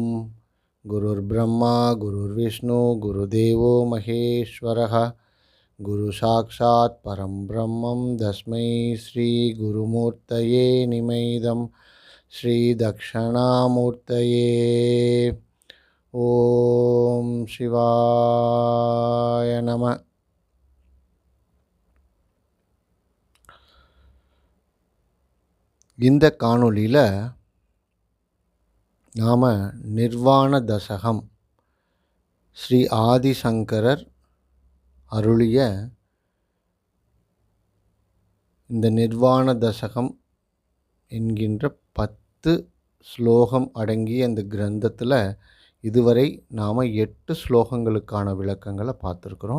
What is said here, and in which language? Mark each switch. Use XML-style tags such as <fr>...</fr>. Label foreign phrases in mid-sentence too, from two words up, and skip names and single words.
<sa>गुरुर्ब्रह्मा गुरुर्विष्णु गुरुदेवो महेश्वरः गुरु साक्षात् परं ब्रह्मं तस्मै श्री गुरुमूर्तये निमैदं श्री दक्षिणामूर्तये। ओम शिवाय नमः।</sa> <ta>இந்த காணொளியில் நாம் நிர்வாண தசகம் ஸ்ரீ ஆதிசங்கரர் அருளிய இந்த நிர்வாண தசகம் என்கின்ற 10 ஸ்லோகம் அடங்கிய இந்த கிரந்தத்தில் இதுவரை நாம் 8 ஸ்லோகங்களுக்கான விளக்கங்களை பார்த்துருக்குறோம்.</ta>